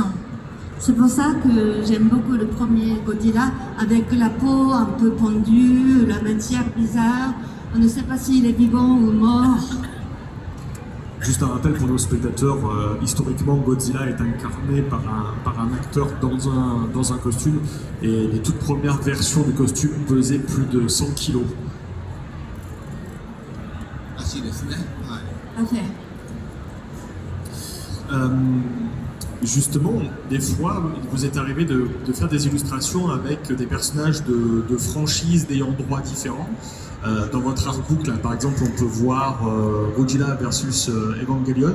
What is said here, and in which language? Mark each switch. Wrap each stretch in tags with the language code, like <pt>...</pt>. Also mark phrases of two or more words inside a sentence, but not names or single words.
<fr>C'est pour ça que j'aime beaucoup le premier Godzilla, avec la peau un peu pendue, la matière bizarre. On ne sait pas s'il est vivant ou mort. Juste un rappel pour nos spectateurs, historiquement Godzilla est incarné par un acteur dans un costume, et les toutes premières versions du costume pesaient plus de 100 kilos.</fr> <ja>らしいですね。はい。</ja> <fr>Parfait. Euh, Justement, des fois, vous est arrivé de faire des illustrations avec des personnages de franchises d'ayant droit différents. Dans votre artbook, là, par exemple, on peut voir Godzilla versus Evangelion.</fr>